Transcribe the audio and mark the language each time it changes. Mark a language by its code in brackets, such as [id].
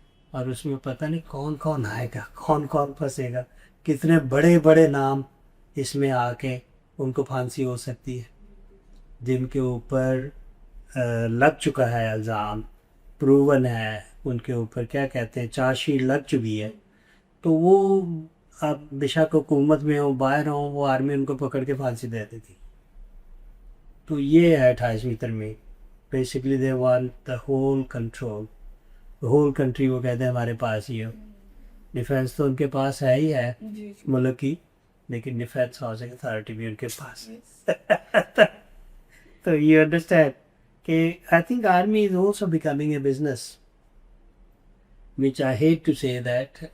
[ur] اور اس میں پتہ نہیں کون کون آئے گا، کون کون پھنسے گا، کتنے بڑے بڑے نام اس میں آ کے ان کو پھانسی ہو سکتی ہے جن کے اوپر لگ چکا ہے الزام، پروون ہے، ان کے اوپر کیا کہتے ہیں چارج شیٹ لگ چکی ہے. تو وہ اب بے شک حکومت میں ہوں باہر ہوں، وہ آرمی ان کو پکڑ کے پھانسی دے دیتی. تو یہ ہے 28ویں ترمیم. [en] Basically they want the whole control, whole country. [ur] وہ کہتے ہیں ہمارے پاس ہی ہو. ڈیفینس تو ان کے پاس ہے ہی ہے ملک کی، لیکن ڈیفینس ہاؤسنگ اتھارٹی بھی ان کے پاس ہے. [en] تو you understand کہ I think army is also becoming a business which I hate to say that.